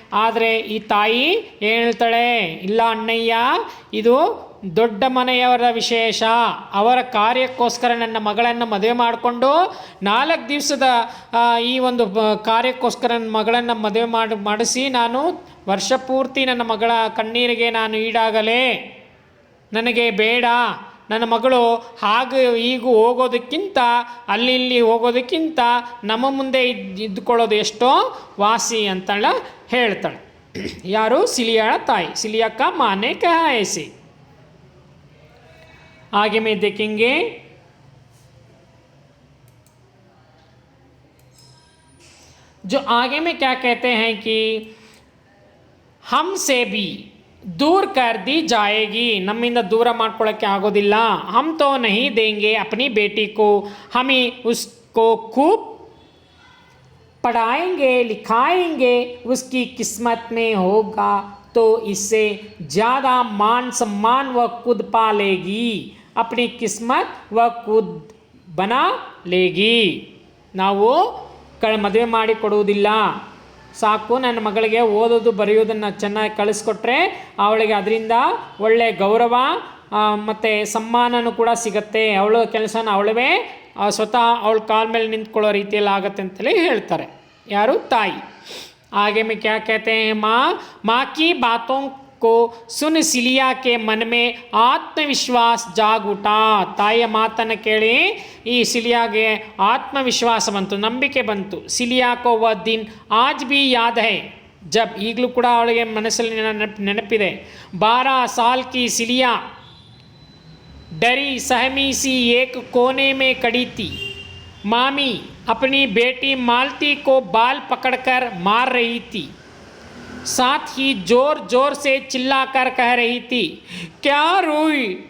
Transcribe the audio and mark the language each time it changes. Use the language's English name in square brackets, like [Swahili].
[Kannada] ಆದರೆ ಈ ತಾಯಿ ಏನು ಹೇಳ್ತಾಳೆ, ಇಲ್ಲ ಅಣ್ಣಯ್ಯ, ಇದು ದೊಡ್ಡ ಮನೆಯವರ ವಿಶೇಷ, ಅವರ ಕಾರ್ಯಕ್ಕೋಸ್ಕರ ನನ್ನ ಮಗಳನ್ನು ಮದುವೆ ಮಾಡಿಕೊಂಡು 4 ದಿವಸದ ಈ ಒಂದು ಕಾರ್ಯಕ್ಕೋಸ್ಕರ ನನ್ನ ಮಗಳನ್ನು ಮದುವೆ ಮಾಡಿಸಿ ನಾನು ವರ್ಷ ಪೂರ್ತಿ ನನ್ನ ಮಗಳ ಕಣ್ಣೀರಿಗೆ ನಾನು ಈಡಾಗಲೇ, ನನಗೆ ಬೇಡ. ನನ್ನ ಮಗಳು ಹಾಗೆ ಹೀಗೂ ಹೋಗೋದಕ್ಕಿಂತ ಅಲ್ಲಿ ಹೋಗೋದಕ್ಕಿಂತ ನಮ್ಮ ಮುಂದೆ ಇದ್ದುಕೊಳ್ಳೋದು ಎಷ್ಟೋ ವಾಸಿ ಅಂತೇಳ ಹೇಳ್ತಾಳೆ. ಯಾರು? ಸಿಲಿಯಾಳ ತಾಯಿ. [Hindi] ಸಿಲಿಯಾ का माने कहा ऐसे. आगे में देखेंगे. जो आगे में क्या कहते हैं कि हमसे भी दूर कर दी जाएगी, [Kannada] ನಮ್ಮಿಂದ ದೂರ ಮಾಡ್ಕೊಳ್ಳೋಕ್ಕೆ ಆಗೋದಿಲ್ಲ. [Hindi] हम तो नहीं देंगे अपनी बेटी को, हमें उसको खूब पढ़ाएंगे लिखाएंगे, उसकी किस्मत में होगा तो इससे ज़्यादा मान सम्मान वह खुद पालेगी, अपनी किस्मत वह खुद बना लेगी. [Kannada] ನಾವು ಮದುವೆ ಮಾಡಿ ಕೊಡುವುದಿಲ್ಲ, ಸಾಕು ನನ್ನ ಮಗಳಿಗೆ ಓದೋದು ಬರೆಯೋದನ್ನು ಚೆನ್ನಾಗಿ ಕಳಿಸ್ಕೊಟ್ರೆ ಅವಳಿಗೆ ಅದರಿಂದ ಒಳ್ಳೆಯ ಗೌರವ ಮತ್ತು ಸಮ್ಮಾನನೂ ಕೂಡ ಸಿಗುತ್ತೆ, ಅವಳ ಕೆಲಸನ ಅವಳವೇ ಸ್ವತಃ ಅವಳ ಕಾಲ ಮೇಲೆ ನಿಂತ್ಕೊಳ್ಳೋ ರೀತಿಯಲ್ಲಿ ಆಗುತ್ತೆ ಅಂತಲೇ ಹೇಳ್ತಾರೆ. ಯಾರು? ತಾಯಿ. [Hindi] आगे में क्या कहते हैं, माँ की बातों को सुन सिलिया के मन में आत्मविश्वास जाग उठा. [Kannada] ತಾಯಿಯ ಮಾತನ್ನು ಕೇಳಿ ಈ ಸಿಲಿಯಾಗೆ ಆತ್ಮವಿಶ್ವಾಸ ಬಂತು, ನಂಬಿಕೆ ಬಂತು. [Hindi] ಸಿಲಿಯಾ ಕೋ ವ ದಿನ್ ಆಜ್ ಬಿ ಯಾದ್ ಹೈ, ಜಬ್ [Kannada] ಈಗಲೂ ಕೂಡ ಅವಳಿಗೆ ಮನಸ್ಸಲ್ಲಿ ನೆನಪಿದೆ. [Hindi] 12 साल की सिलिया डरी सहमी सी एक कोने में खड़ी थी. मामी अपनी बेटी मालती को बाल पकड़कर मार रही थी, साथ ही जोर जोर से चिल्लाकर कह रही थी, क्या रोई?